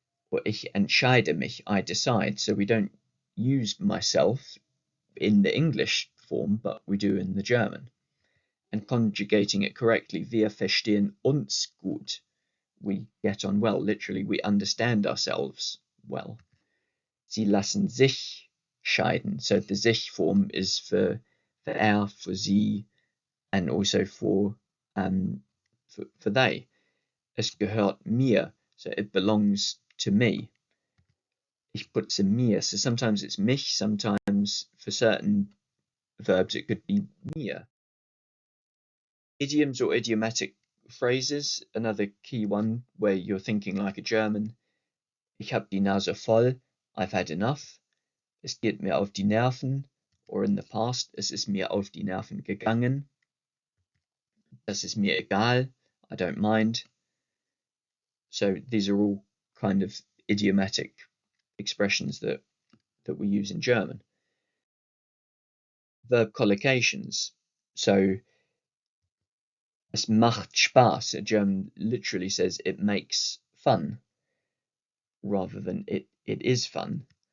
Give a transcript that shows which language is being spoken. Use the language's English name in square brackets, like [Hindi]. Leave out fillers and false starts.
[English] Or [German] ich entscheide mich. [English] I decide. So we don't use myself in the English form, but we do in the German. And conjugating it correctly, [German] wir verstehen uns gut. [English] We get on well. Literally, we understand ourselves well. [German] Sie lassen sich scheiden. [English] So the sich form is for er, for sie, and also for they. [German] Es gehört mir. [English] So it belongs to me. [German] Ich putze mir. [English] So sometimes it's mich, sometimes for certain verbs it could be mir. Idioms or idiomatic phrases, another key one where you're thinking like a German. [German] Ich hab die Nase voll, [English] I've had enough. [German] Es geht mir auf die Nerven, [English] or in the past, [German] es ist mir auf die Nerven gegangen. Das ist mir egal, [English] I don't mind. So these are all kind of idiomatic expressions that we use in German. Verb collocations. So [German] es macht Spaß. [English] German literally says it makes fun, rather than it is fun.